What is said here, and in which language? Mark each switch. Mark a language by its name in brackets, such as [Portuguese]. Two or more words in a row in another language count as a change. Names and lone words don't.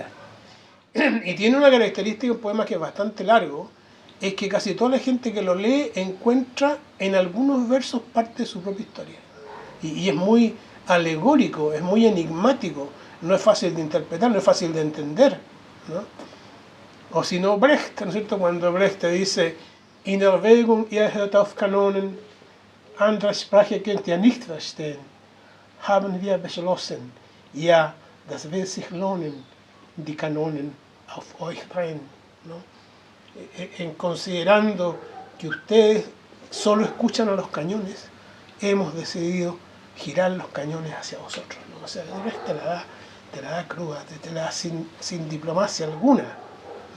[Spanish] Y tiene una característica, un poema que es bastante largo, es que casi toda la gente que lo lee encuentra en algunos versos parte de su propia historia. Y es muy alegórico, es muy enigmático, no es fácil de interpretar, no es fácil de entender, ¿no? O si no, Brecht, ¿no es cierto? Cuando Brecht te dice: [German] In Erwägung ihr hört auf Kanonen, andere Sprache könnt ihr nicht verstehen, haben wir beschlossen, ja, das wird sich lohnen, die Kanonen auf euch drehen, [Spanish] ¿no? En considerando que ustedes solo escuchan a los cañones, hemos decidido girar los cañones hacia vosotros, ¿no? O sea, te la da cruda, te la da sin diplomacia alguna, ¿no?